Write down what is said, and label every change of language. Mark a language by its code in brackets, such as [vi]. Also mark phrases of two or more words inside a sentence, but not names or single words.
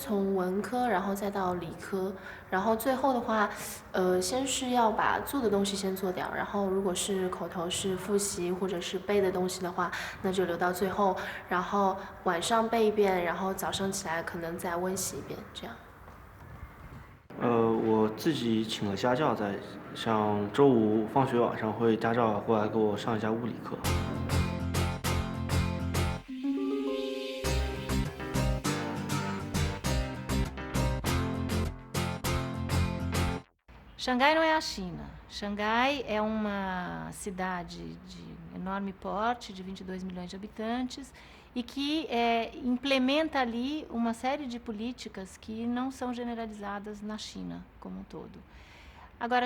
[zh] 从文科，然后再到理科，然后最后的话，先是要把做的东西先做掉，然后如果是口头是复习或者是背的东西的话，那就留到最后，然后晚上背一遍，然后早上起来可能再温习一遍，这样。我自己请了家教，像周5放学晚上会家教过来给我上一下物理课。 [pt] Xangai não é a China. Xangai é uma cidade de enorme porte, de 22 milhões de habitantes, e que implementa ali uma série de políticas que não são generalizadas na China como um todo.